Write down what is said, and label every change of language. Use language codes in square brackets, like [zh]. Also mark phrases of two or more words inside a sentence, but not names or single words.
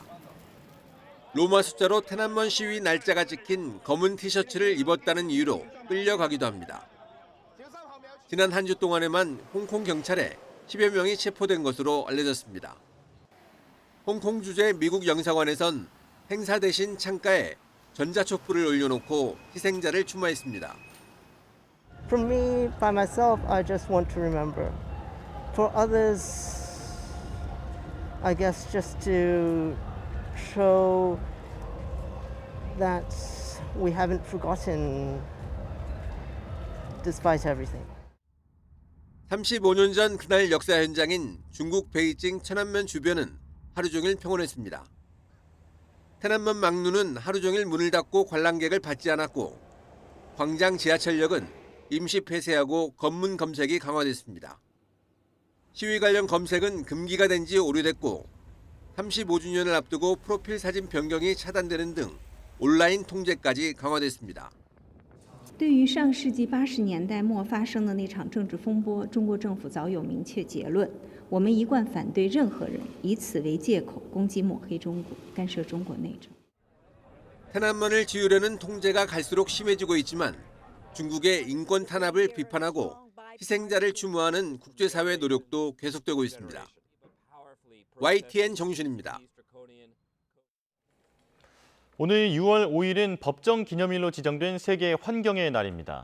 [ko] 로마 숫자로 테난먼 시위 날짜가 찍힌 검은 티셔츠를 입었다는 이유로 끌려가기도 합니다. 지난 한 주 동안에만 홍콩 경찰에 10여 명이 체포된 것으로 알려졌습니다. 홍콩 주재 미국 영사관에선 행사 대신 창가에 전자촛불을 올려놓고 희생자를 추모했습니다. [en] For me, by myself, I just want to remember. For others, I guess just to show that we haven't forgotten despite everything. [ko] 35년 전 그날 역사 현장인 중국 베이징 천안면 주변은 하루 종일 평온했습니다. 테난먼 막루는 하루 종일 문을 닫고 관람객을 받지 않았고 광장 지하철역은 임시 폐쇄하고 검문 검색이 강화됐습니다. 시위 관련 검색은 금기가 된 지 오래됐고 35주년을 앞두고 프로필 사진 변경이 차단되는 등 온라인 통제까지 강화됐습니다. [zh] 对于上世纪80年代末发生的那场政治风波，中国政府早有明确结论。我们一贯反对任何人以此为借口攻击抹黑中国、干涉中国内政。 [ko] 테난먼을 지우려는 통제가 갈수록 심해지고 있지만 중국의 인권 탄압을 비판하고 희생자를 추모하는 국제사회 노력도 계속되고 있습니다. YTN 정준입니다. 오늘 6월 5일은 법정 기념일로 지정된 세계 환경의 날입니다.